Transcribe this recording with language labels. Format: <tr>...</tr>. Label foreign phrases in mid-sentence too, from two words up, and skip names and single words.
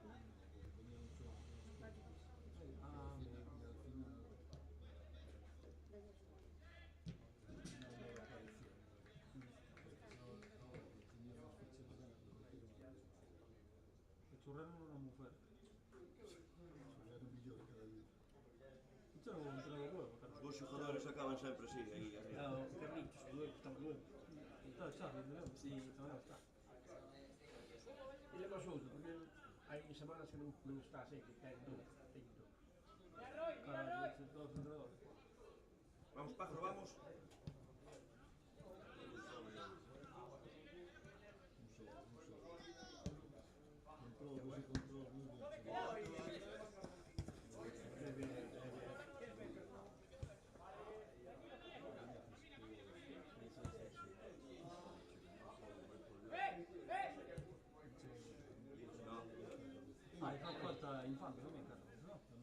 <es>Ah, el churrero no era una mujer. Yo no voy a entrar de</es> <gl>os xogadores acaban sempre así, aí arriba. O Carlitos, o nuevo, estaba nuevo.</gl> <es>Está el Xavi, ¿no?</es> <gl>Sí, tamén está. Ele é máis outro, porque hai semanas que non está sempre, ten todo. Caralho, todos os entrenadores.</gl> <es>Vamos, pájaro, vamos.</es> <gl>Ah, e falta Infante tamén, Carlos, no?</gl>